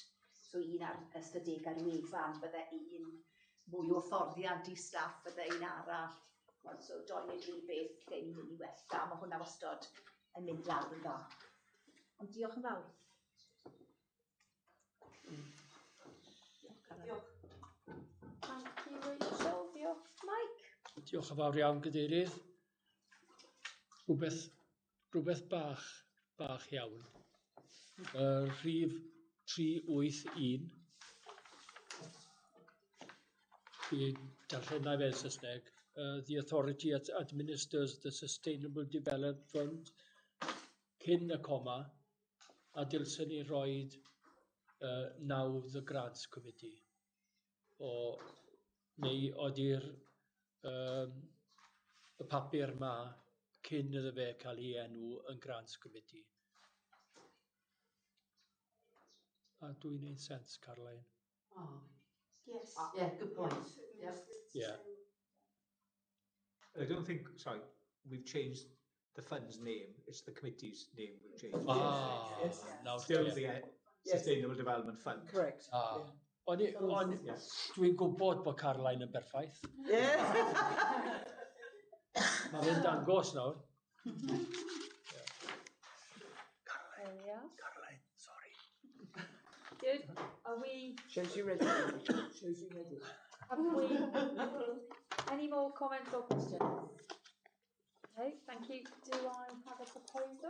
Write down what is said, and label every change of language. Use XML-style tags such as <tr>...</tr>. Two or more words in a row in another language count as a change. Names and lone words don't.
<cy>So un ar ystadegau'r wefan, bydde un mwy o fforddiant i staff, bydde un arall. So 2 neu 3 beth lle ni'n mynd i wella, mae hwnna wastod yn mynd lawr yn dda. Ond diolch yn fawr. Diolch.</cy> <en>Thank you,</en> <cy>Rachel. Diolch, Mike. Diolch yn fawr iawn, Gadeirydd. Rhywbeth bach iawn. Rhif 381. Fi'n darllen na fel Saesneg.</cy> <en>The authority administers the Sustainable Development Fund</en> <cy>cyn y coma, a dylsyn ni roed</cy> <en>now the Grants Committee.</en> <cy>Neu oedi'r y papur ma cyn iddo fe cael ei enw yn Grants Committee. A dwi'n neud sens, Caroline?</cy> <en>Oh. Yes. Yeah, good point. Yeah. I don't think, sorry, we've changed the fund's name. It's the committee's name we've changed. Yes. Now still the Sustainable Development Fund. Correct.</en> <cy>Dwi'n gwybod bod Caroline yn berffaith.</cy> <en>Yeah.</en> <cy>Mae fe'n dangos nawr.</cy> <en>Caroline, sorry. Good. Are we... Shows you ready. Shows you ready. Have we any more comments or questions? Okay, thank you. Do I have a proposer?</en>